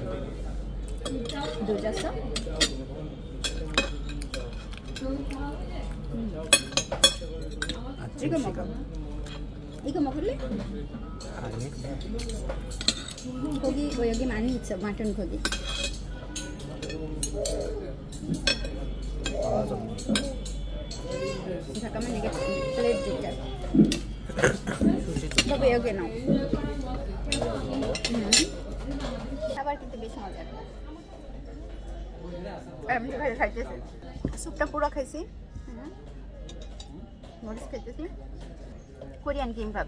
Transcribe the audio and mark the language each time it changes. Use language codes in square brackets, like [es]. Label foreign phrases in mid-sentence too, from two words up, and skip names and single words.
[ko] 도졌어? 이거 먹어. 이거 먹을래? 아니. 고기 뭐 여기 많이 있어. 마튼 고기. 맞아. 잠깐만 이게 플레이트 줄게. [bn] বাবু এগিয়ে নাও। খাবার কিন্তু বেশ মজার। আমি ঘরে খাইতেছি। স্যুপটা পুরো খাইছি। মরিচ খাইতেছি। কোরিয়ান কিমবাব।